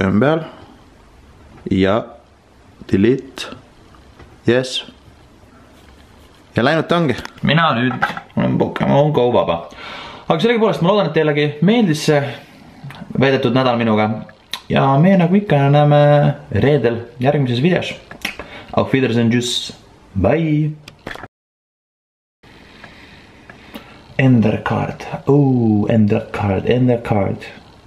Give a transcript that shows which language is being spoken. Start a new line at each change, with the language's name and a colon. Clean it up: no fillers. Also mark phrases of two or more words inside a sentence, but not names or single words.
Estonian: Ümber ja
English: delete, yes.
Estonian: Ja läinud ta ongi. Mina nüüd olen Pokemon Go vaba. Aga sellega poolest ma loodan, et teilegi meeldis see veedetud nädal minuga ja me nagu ikka näeme reedel järgmises videos.
German: Auf Wiedersehen, tschüss.
English: Bye. Ender card. Oh, ender card.